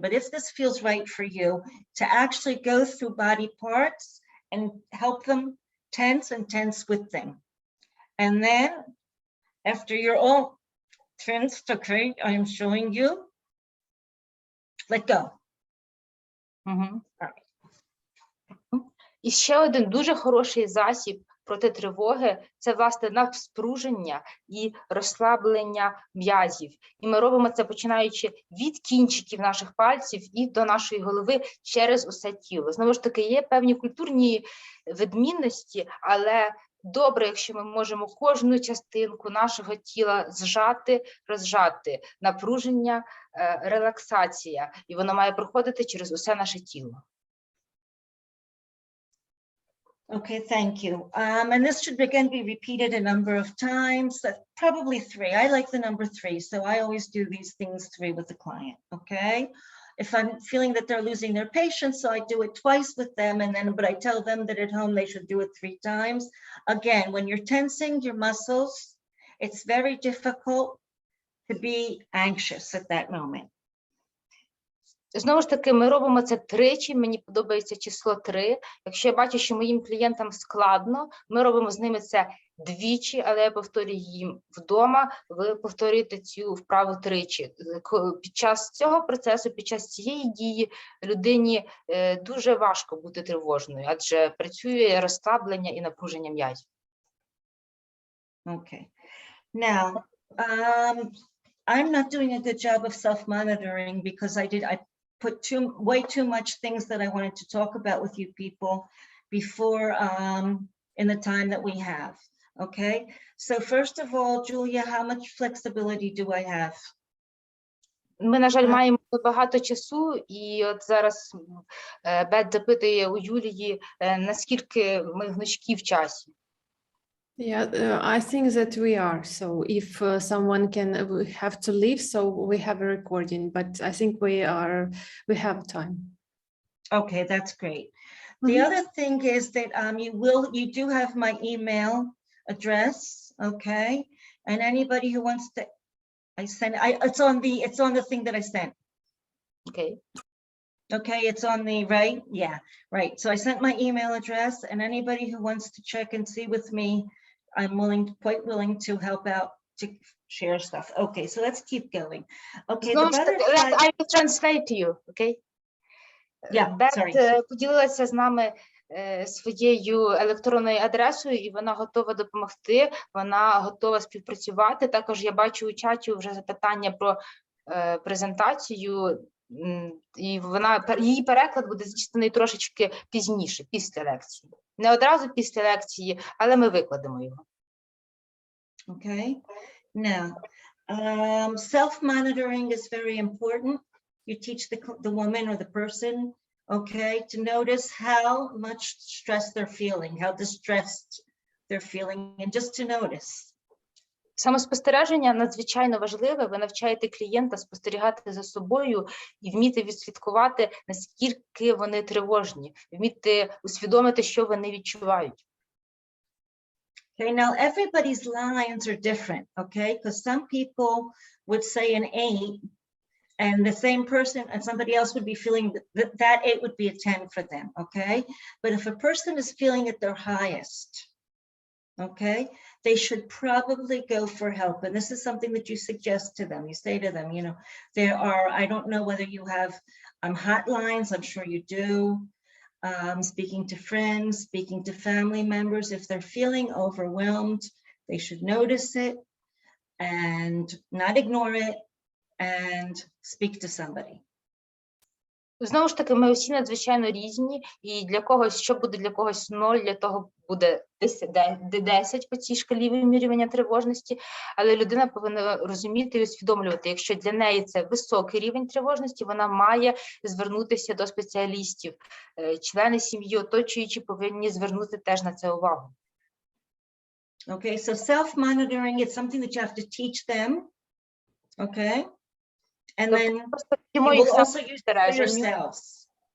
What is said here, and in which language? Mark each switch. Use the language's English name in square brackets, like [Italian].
[English] But if this feels right for you, to actually go through body parts and help them tense with them. And then after you're all tensed, okay, I am showing you, let go. [Ukrainian] І ще один дуже хороший засіб проти тривоги – це, власне, навспруження і розслаблення м'язів. І ми робимо це, починаючи від кінчиків наших пальців і до нашої голови через усе тіло. Знову ж таки, є певні культурні відмінності, але добре, якщо ми можемо кожну частинку нашого тіла зжати, розжати. Напруження, релаксація. І воно має проходити через усе наше тіло. [English] Okay, thank you. And this should again be repeated a number of times, probably 3. I like the number 3, so I always do these things 3 with the client, okay? If I'm feeling that they're losing their patience, so I do it twice with them, and then, but I tell them that at home they should do it 3 times. Again, when you're tensing your muscles, it's very difficult to be anxious at that moment. [Ukrainian] Знову ж таки, ми робимо це 3, мені подобається число 3. Якщо я бачу, що моїм клієнтам складно, ми робимо з ними це 2, але я повторюю їм вдома, ви повторюєте цю вправу 3. Під час цього процесу, під час цієї дії людині дуже важко бути тривожною, адже працює розслаблення і напруження м'язів. [English] Okay. Now, I'm not doing a good job of self-monitoring because I put way too much things that I wanted to talk about with you people before in the time that we have. Okay, so first of all, Julia, how much flexibility do I have? [Ukrainian] Ми, на жаль, маємо багато часу, і от зараз Бет запитує у Юлії, наскільки ми гнучкі в часі. [English] Yeah, I think that we are. So if someone we have to leave, so we have a recording, but I think we have time. Okay, that's great. The other thing is that you do have my email address, okay? And anybody who wants to, it's on the thing that I sent. Okay. Okay, it's on the right, yeah, right. So I sent my email address, and anybody who wants to check and see with me, I'm quite willing to help out to share stuff. Okay, so let's keep going. Okay, the butterfly. I will translate to you, okay? Yeah, sorry. [Ukrainian] Бет поділилася з нами своєю електронною адресою, і вона готова допомогти, вона готова співпрацювати. Також я бачу у чаті вже запитання про презентацію, і її переклад буде здійснений трошечки пізніше, після лекції. Не одразу після лекції, але ми викладемо його. [English] Okay, now, self-monitoring is very important. You teach the woman or the person, okay, to notice how much stress they're feeling, how distressed they're feeling, and just to notice. [Ukrainian] Самоспостереження надзвичайно важливе. Ви навчаєте клієнта спостерігати за собою і вміти відслідкувати, наскільки вони тривожні, вміти усвідомити, що вони відчувають. [English] Okay, now everybody's lines are different, okay? Because some people would say an 8, and the same person and somebody else would be feeling that 8 would be a 10 for them, okay? But if a person is feeling at their highest, okay, they should probably go for help. And this is something that you suggest to them. You say to them, you know, there are, I don't know whether you have hotlines, I'm sure you do. speaking to friends, speaking to family members. If they're feeling overwhelmed, they should notice it and not ignore it and speak to somebody. [Ukrainian] Знову ж таки, ми всі надзвичайно різні, і для когось, що буде для когось 0, для того буде 10 по цій шкалі вимірювання тривожності, але людина повинна розуміти і усвідомлювати, якщо для неї це високий рівень тривожності, вона має звернутися до спеціалістів. Члени сім'ї, оточуючі, повинні звернути теж на це увагу. [English] Okay, so self-monitoring is something that you have to teach them, okay? And then you will also use it for yourselves.